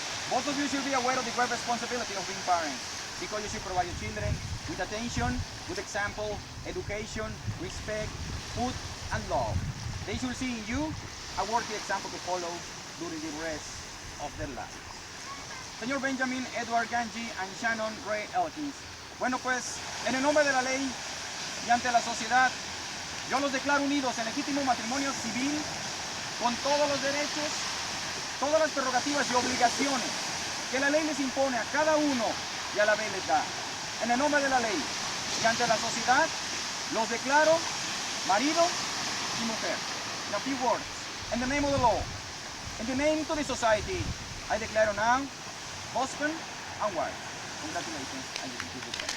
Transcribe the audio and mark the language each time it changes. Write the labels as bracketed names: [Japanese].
[English] Both of you should be aware of the great responsibility of being parents, because you should provide your children with attention, good example, education, respect, food, and love. They should see in you a worthy example to follow during the rest of their lives. Señor Benjamin Edward Ganji and Shannon Ray Elkins. [Spanish] Bueno, pues, en el nombre de la ley y ante la sociedad, yo los declaro unidos en legítimo matrimonio civil con todos los derechos, todas las prerrogativas y obligaciones que la ley les impone a cada uno y a la vez les da. En el nombre de la ley y ante la sociedad, los declaro marido y mujer. [English] In a few words, in the name of the law, in the name to the society, I declare now husband and wife. Congratulations, and you can keep it.